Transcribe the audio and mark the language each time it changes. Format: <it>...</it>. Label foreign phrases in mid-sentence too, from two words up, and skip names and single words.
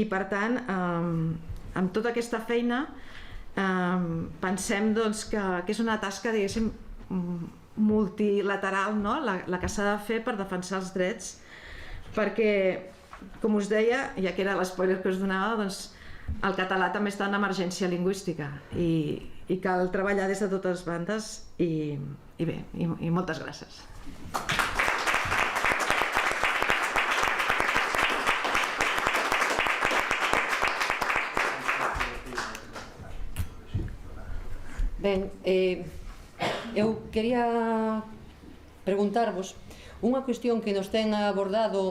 <ca>per tant amb tota aquesta feina pensem que és una tasca, diguéssim, multilateral, la que s'ha de fer per defensar els drets, perquè, com us deia, ja que era l'espoiler que us donava, el català també està en emergència lingüística i cal treballar des de totes bandes, i bé, i moltes gràcies.</ca> <gl>Ben, eu quería preguntarvos unha cuestión que nos ten abordado</gl>